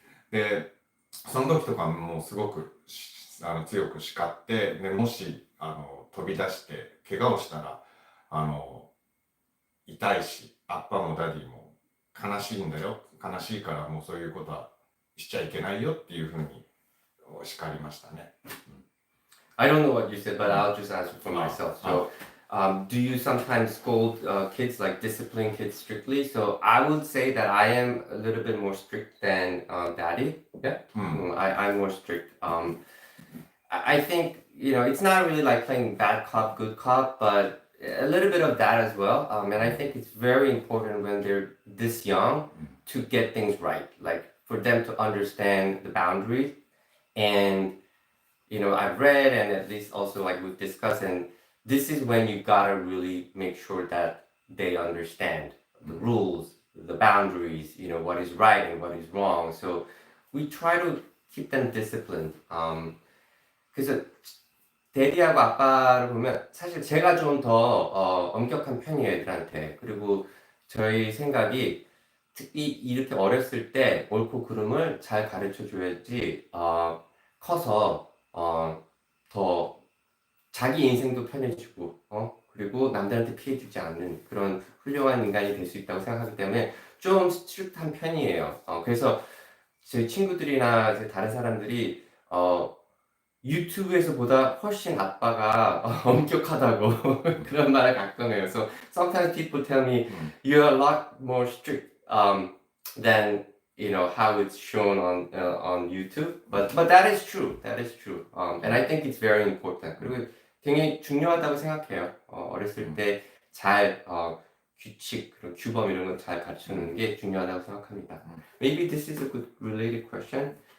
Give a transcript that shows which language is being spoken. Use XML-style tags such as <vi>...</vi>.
<ja>でその時とかもうすごく強く叱って、でもし飛び出して怪我をしたら痛いし、アッパーもダディも悲しいんだよ、悲しいからもうそういうことはしちゃいけないよっていうふうに叱りましたね。</ja> <en>I don't know what you said, but I'll just answer for myself. So, do you sometimes scold kids, like discipline kids strictly? So, I would say that I am a little bit more strict than Daddy. Yeah, I'm more strict. I think it's not really like playing bad cop, good cop, but a little bit of that as well. And I think it's very important when they're this young to get things right, like for them to understand the boundaries and I've read and at least also like we've discussed, and this is when you gotta really make sure that they understand the rules, the boundaries, what is right and what is wrong. So we try to keep them disciplined.</en> <ko>그래서 데디하고 아빠를 보면 사실 제가 좀 더 엄격한 편이에요, 애들한테. 그리고 저희 생각이 특히 이렇게 어렸을 때 옳고 그름을 잘 가르쳐 줘야지 커서 더 자기 인생도 편해지고 그리고 남들한테 피해 주지 않는 그런 훌륭한 인간이 될 수 있다고 생각하기 때문에 좀 스트릭트한 편이에요. 그래서 제 친구들이나 제 다른 사람들이 유튜브에서보다 훨씬 아빠가 엄격하다고 그런 말을 가끔 해요.</ko> <en>So sometimes people tell me you're a lot more strict than how it's shown on YouTube. But that is true. That is true. And I think it's very important.</en> <ko>그리고 굉장히 중요하다고 생각해요. 어렸을 때 잘 규칙, 그리고 규범 이런 거 잘 가르치는 게 중요하다고 생각합니다.</ko> <en>Maybe this is a good related question.</en>